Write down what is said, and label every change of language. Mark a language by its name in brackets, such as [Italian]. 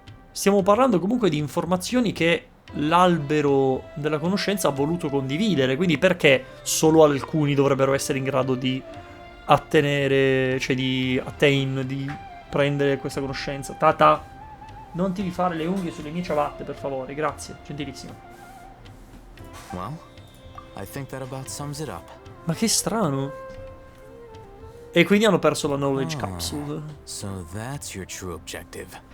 [Italian] Stiamo parlando comunque di informazioni che l'albero della conoscenza ha voluto condividere, quindi perché solo alcuni dovrebbero essere in grado di attenere, cioè di prendere questa conoscenza? Tata, non ti rifare le unghie sulle mie ciabatte, per favore, grazie, gentilissimo. [English] Well, I think that about sums it up. [Italian] Ma che strano. E quindi hanno perso la knowledge capsule. [English] So that's your true objective.